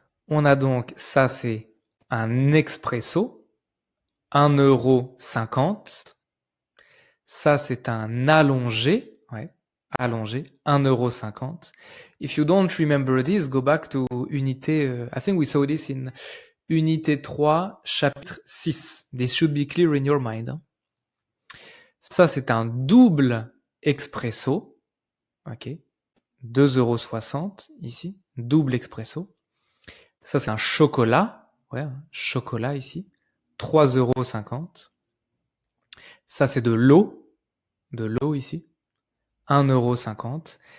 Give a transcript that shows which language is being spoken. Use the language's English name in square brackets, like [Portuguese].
[French] On a donc, ça c'est un expresso, 1,50 €. Ça c'est un allongé, ouais, allongé, 1,50 €. [English] If you don't remember this, go back to unité, I think we saw this in unité 3, chapitre 6. This should be clear in your mind. Hein. [French] Ça c'est un double expresso, ok, 2,60 € ici, double expresso. Ça, c'est un chocolat. Ouais, un chocolat ici. 3,50 €. Ça, c'est de l'eau. De l'eau ici. 1,50 €.